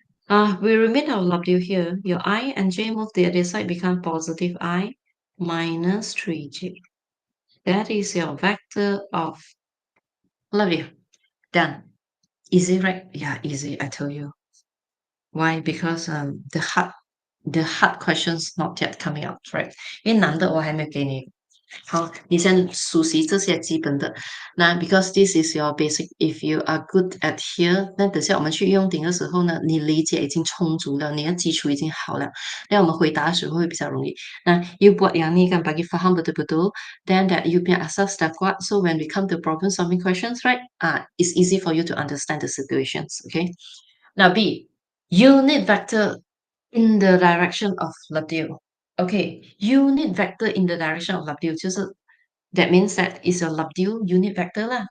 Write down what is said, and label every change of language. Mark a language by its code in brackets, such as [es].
[en] We remain our W here. Your I and J move the other side, become positive I minus 3J. That is your vector of W. Done. Easy, right? Yeah, easy, I tell you. Why? Because the hard questions not yet coming out, right? [zh] 因为难的我还没给你。好，你先熟悉这些基本的。那 [en] because this is your basic, if you are good at here， [zh] 那等下我们去用顶的时候呢，你理解已经充足了，你的基础已经好了，那我们回答的时候会比较容易。 [ms] 那 you buat yang ni kan bagi faham betul-betul, [en] then that you [ms] punya asas dah kuat. [en] So when we come to problem solving questions, right? It's easy for you to understand the situations. Okay. Now B, unit vector in the direction of W. Okay, unit vector in the direction of W 就是 that means that is your W unit vector lah.